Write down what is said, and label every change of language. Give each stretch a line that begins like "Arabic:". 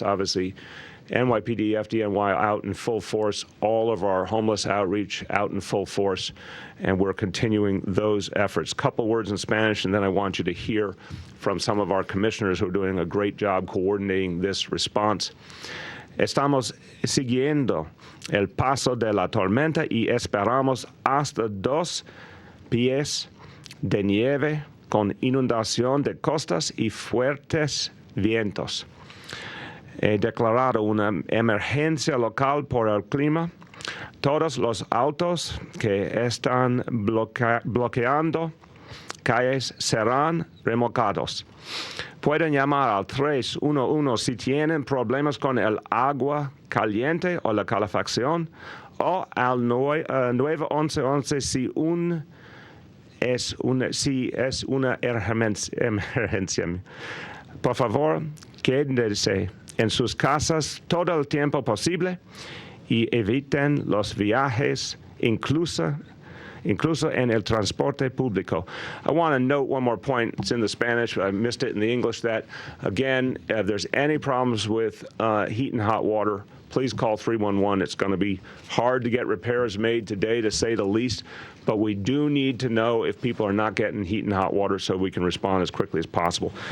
English: Obviously, NYPD, FDNY out in full force, all of our homeless outreach out in full force, and we're continuing those efforts. Couple words in Spanish, and then I want you to hear from some of our commissioners who are doing a great job coordinating this response.
Spanish: Estamos siguiendo el paso de la tormenta y esperamos hasta 2 pies de nieve con inundación de costas y fuertes vientos. He declarado una emergencia local por el clima. Todos los autos que están bloqueando calles serán remolcados. Pueden llamar al 311 si tienen problemas con el agua caliente o la calefacción, o al 911 si es una emergencia. Por favor, quédense en sus casas todo el tiempo posible y eviten los viajes, incluso en el transporte público.
English: I want to note one more point. It's in the Spanish. I missed it in the English. That, again, if there's any problems with heat and hot water, please call 311. It's going to be hard to get repairs made today, to say the least, but we do need to know if people are not getting heat and hot water so we can respond as quickly as possible.